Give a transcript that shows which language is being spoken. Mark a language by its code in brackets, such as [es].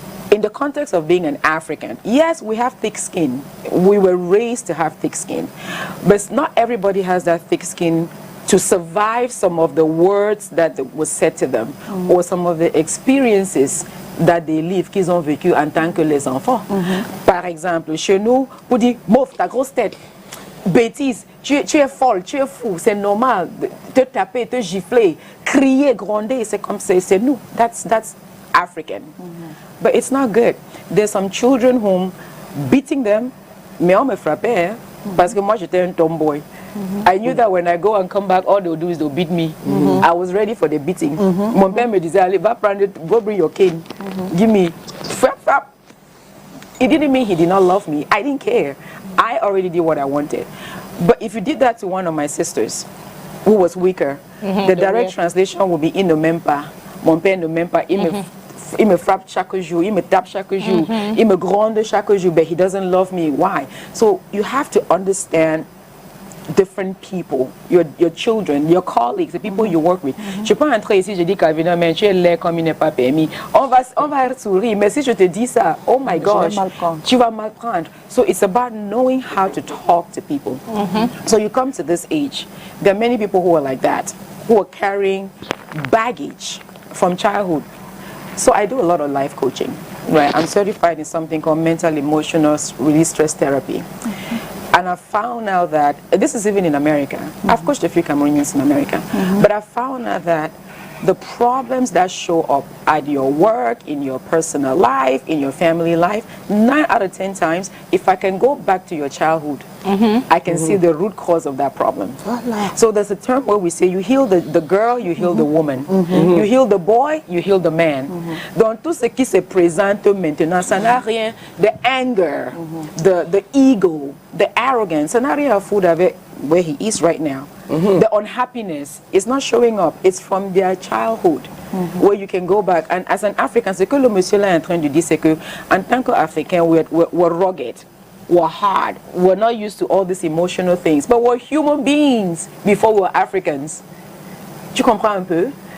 [en] In the context of being an African, yes, we have thick skin. We were raised to have thick skin. But not everybody has that thick skin to survive some of the words that was said to them or some of the experiences that they live, [fr] qu'ils ont vécu en tant que les enfants. Par exemple, chez nous, on dit, mouf, ta grosse tête, bêtise, tu es folle, tu es fou, c'est normal, te taper, te gifler, crier, gronder, c'est comme c'est nous. [en] That's African. But it's not good. There's some children whom beating them, [fr] mais on me frappait, parce que moi j'étais un tomboy. [en] I knew that when I go and come back, all they'll do is they'll beat me. I was ready for the beating. [fr] Mon père me disait, allez, va prendre, [en] go bring your cane. Give me. [fr] Frap. [en] It didn't mean he did not love me. I didn't care. I already did what I wanted. But if you did that to one of my sisters, who was weaker, the direct translation would be, [fr] il ne m'aime pas. [en] Mon père ne m'aime pas. [fr] Il me frappe chaque jour, il me tape chaque jour, il me gronde chaque jour, [en] but he doesn't love me. Why? So you have to understand different people, your children, your colleagues, the people you work with. [fr] Je peux entrer ici, je dis Calvin, mais tu es laid comme il n'est pas permis. On va sourire, mais si je te dis ça, [en] oh my gosh, [fr] tu vas mal prendre. [en] So it's about knowing how to talk to people. So you come to this age, there are many people who are like that, who are carrying baggage from childhood. So I do a lot of life coaching, right? I'm certified in something called mental emotional release stress therapy. And I found out that, this is even in America, I've coached a few Cameroonians in America, but I found out that the problems that show up at your work, in your personal life, in your family life, 9 out of 10 times, if I can go back to your childhood, I can see the root cause of that problem. So there's a term where we say you heal the girl, you heal the woman. You heal the boy, you heal the man. [fr] Donc tout ce qui se présente maintenant, ça n'a rien, [en] the anger, the ego, the arrogance, [fr] ça n'a rien à foutre avec [en] where he is right now. The unhappiness is not showing up. It's from their childhood, where you can go back. And as an African, [fr] ce que le monsieur là est en train de dire, c'est que en tant qu'Africain, [en] we're rugged, we're hard, we're not used to all these emotional things, but we're human beings before we're Africans. [fr] Tu comprends un peu?